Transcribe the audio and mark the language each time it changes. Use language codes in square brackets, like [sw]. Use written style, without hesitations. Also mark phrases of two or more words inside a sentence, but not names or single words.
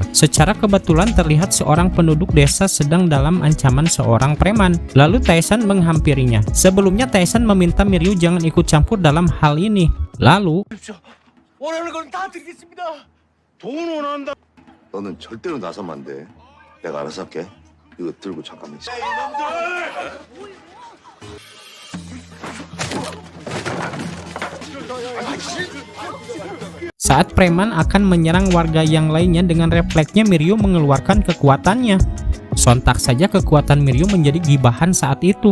[id] Secara kebetulan terlihat seorang penduduk desa sedang dalam ancaman seorang preman. Lalu Taesan menghampirinya. Sebelumnya Taesan meminta Miryu jangan ikut campur dalam hal ini. Lalu, [ko] 너는 절대로 나서면 안 돼. 내가 알아서 할게. 이거 들고 잠깐만 있어. [id] saat preman akan menyerang warga yang lainnya, dengan refleksnya Miryu mengeluarkan kekuatannya. Sontak saja kekuatan Miryu menjadi gibahan saat itu.